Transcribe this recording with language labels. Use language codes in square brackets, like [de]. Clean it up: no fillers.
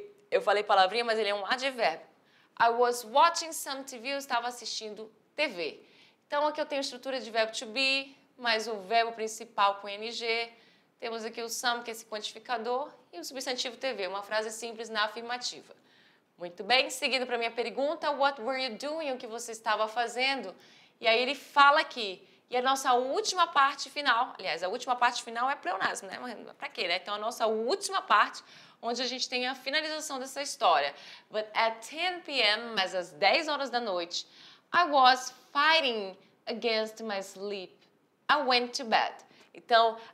[pt] Eu falei palavrinha, mas ele é um advérbio. [en] I was watching some TV, [pt] eu estava assistindo TV. Então, aqui eu tenho a estrutura de verbo to be, mais o verbo principal com ing. Temos aqui o some, que é esse quantificador, e o substantivo TV, uma frase simples na afirmativa. Muito bem, seguindo para a minha pergunta, [en] what were you doing? [pt] O que você estava fazendo? E aí ele fala aqui. E a nossa última parte final, aliás, a última parte final é pleonasmo, né? Para quê, né? Então, a nossa última parte, onde a gente tem a finalização dessa história. [en] But at 10 p.m., [pt] mas às 10 horas da noite, [en] I was fighting against my sleep. I went to bed. Então,